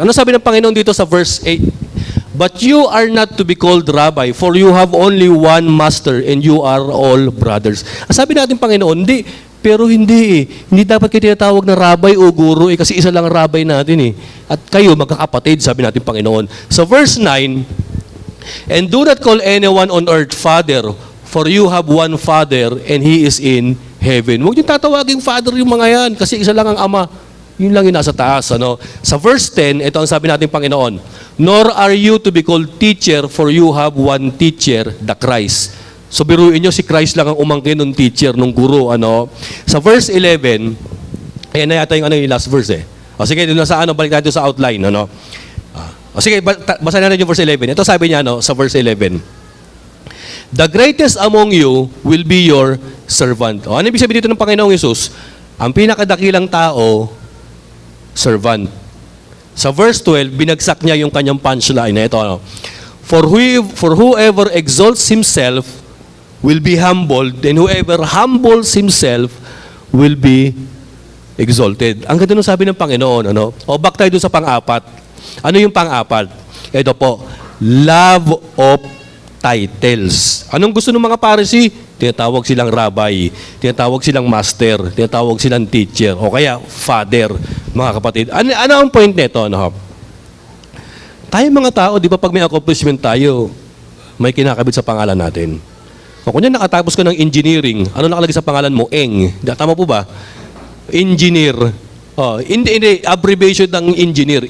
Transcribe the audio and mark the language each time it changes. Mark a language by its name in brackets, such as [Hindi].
[Filipino] Ano sabi ng Panginoon dito sa verse 8? [English] But you are not to be called rabbi, for you have only one master and you are all brothers. [Filipino] Ang sabi natin, Panginoon, hindi. Hindi dapat kayo tinatawag na rabbi o guro kasi isa lang rabbi natin eh. At kayo, magkakapatid, sabi natin, Panginoon. [English] So verse 9, and do not call anyone on earth father, for you have one father and he is in heaven. [Filipino] Huwag niyo tatawaging father yung mga yan kasi isa lang ang ama. Yun lang yung nasa taas. Ano? Sa verse 10, ito ang sabi natin, Panginoon, [English] nor are you to be called teacher, for you have one teacher, the Christ. [Filipino] So biruin nyo, si Christ lang ang umangkin ng teacher, ng guro. Ano? Sa verse 11, ayan na yata yung last verse eh. O sige, doon sa balik tayo sa outline. Ano? O sige, basahin natin yung verse 11. Ito sabi niya sa verse 11. [English] The greatest among you will be your servant. [Filipino] O ano ibig sabihin dito ng Panginoong Yesus? Ang pinakadakilang tao, servant. Sa verse 12, binagsak niya yung kanyang punchline na ito. [English] For whoever exalts himself will be humbled, and whoever humbles himself will be exalted. [Filipino] Ang ganda nung sabi ng Panginoon. Ano? O back tayo doon sa pang-apat. Ano yung pang-apat? Ito po, love of titles. Anong gusto ng mga Pharisee? Tinatawag silang rabbi, tinatawag silang master, tinatawag silang teacher, o kaya father, mga kapatid. Ano ang point nito? Tayo mga tao, di ba pag may accomplishment tayo, may kinakabit sa pangalan natin. O kung yan nakatapos ka ng engineering, ano nakalagay sa pangalan mo? Eng. Tama po ba? Engineer. Hindi, abbreviation ng engineer.